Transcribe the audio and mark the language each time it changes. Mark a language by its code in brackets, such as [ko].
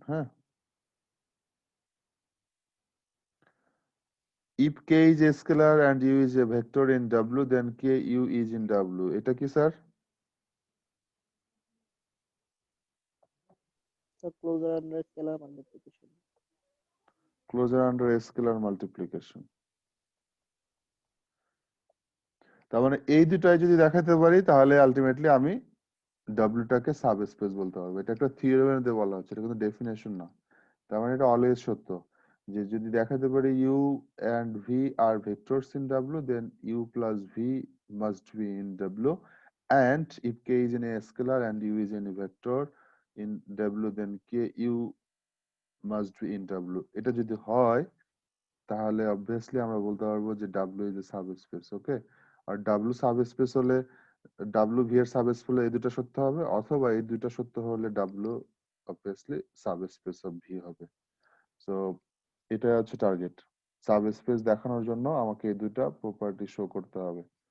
[en] হ্যাঁ, if K is a scalar and U is a vector in W, then K U is in W. [bn] এটা কি sir? [en] closure under scalar multiplication. Closure under a scalar multiplication. [bn] তার মানে এই দুটাই যদি দেখাতে পারি তাহলে আলটিমেটলি আমি W টাকে সাবস্পেস বলতে পারবো। এটা একটা থিওরেমের মধ্যে বলা হচ্ছে, এটা কিন্তু ডেফিনেশন না। তার মানে এটা অলওয়েজ সত্য, যে যদি দেখাতে পারি [en] U and V are vectors in W, then U plus V must be in W, and if K is in a scalar and U is in a vector in W, then K U must be in W. [bn] এটা যদি হয় তাহলে obviously আমরা বলতে পারবো যে [en] W is a subspace. [bn] Okay, আর W subspace হলে W V এর সাবস্পেস হলে এই দুটো সত্য হবে, অথবা এই দুটো সত্য হলে W obviously subspace of V হবে। সো এটা হচ্ছে টার্গেট। সাবস্পেস দেখানোর জন্য আমাকে এই দুইটা প্রপার্টি শো করতে হবে।